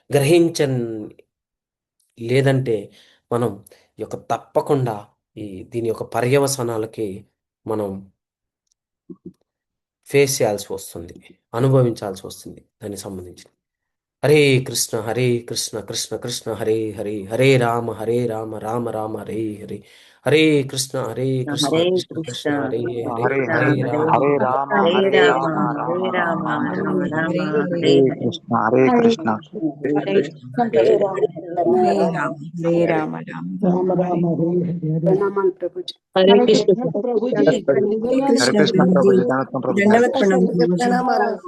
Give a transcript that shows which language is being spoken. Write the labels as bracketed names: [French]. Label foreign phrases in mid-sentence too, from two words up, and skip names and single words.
[Telugu] లేదంటే మనం ఈ యొక్క తప్పకుండా దీని యొక్క పర్యవసానాలకి మనం ఫేస్ చేయాల్సి వస్తుంది, అనుభవించాల్సి వస్తుంది దానికి సంబంధించి. [Sanskrit] హరే కృష్ణ కృష్ణ కృష్ణ హరే హరే, హరే రామ రామ రామ హరే హరే, హరే కృష్ణ కృష్ణ హరే కృష్ణ కృష్ణ కృష్ణ హరే హరే, కృష్ణ హరే హరే రామ హరే రామ రామ రామ హరే రామ రామ రామ హరే రామ హరే. హరే హరే హరే కృష్ణ హరే కృష్ణ హరే హరే రామ హరే రామ రామ హరే రామ రామ రామ రామ రామ హరే హరే హరే. [Telugu] ప్రణామాలు ప్రభుజీ. [Sanskrit] హరే హరే కృష్ణ కృష్ణ ప్రభుజీ, హరే [Telugu] ధన్యవాదాలు [Sanskrit] కృష్ణ హరే కృష్ణ [Telugu] ప్రభుజీ. ప్రభుజీ, దండవత్వం ప్రభుజీ. దండవత్ ప్రణామం ప్రభుజీ. ప్రణామాలు.